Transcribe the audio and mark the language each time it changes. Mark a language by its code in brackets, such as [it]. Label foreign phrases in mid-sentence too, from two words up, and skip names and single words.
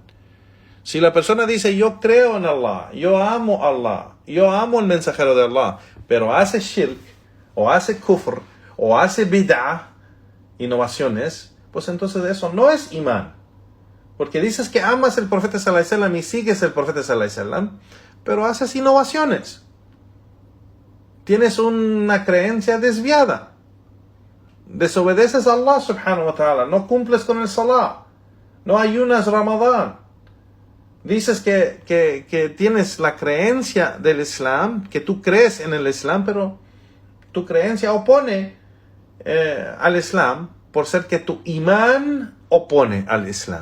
[es] Si la persona dice, yo creo en Allah, yo amo el mensajero de Allah, pero hace shirk, o hace kufr, o hace bid'ah, innovaciones, pues entonces eso no es imán. Porque dices que amas el profeta [ar] صلى الله عليه وسلم [es] y sigues el profeta [ar] صلى الله عليه وسلم, [es] pero haces innovaciones. Tienes una creencia desviada. Desobedeces a Allah [ar] سبحانه وتعالى. [es] No cumples con el salah. No ayunas Ramadán. Dices que tienes la creencia del Islam, que tú crees en el Islam, pero tu creencia opone al Islam por ser que tu imán opone al Islam.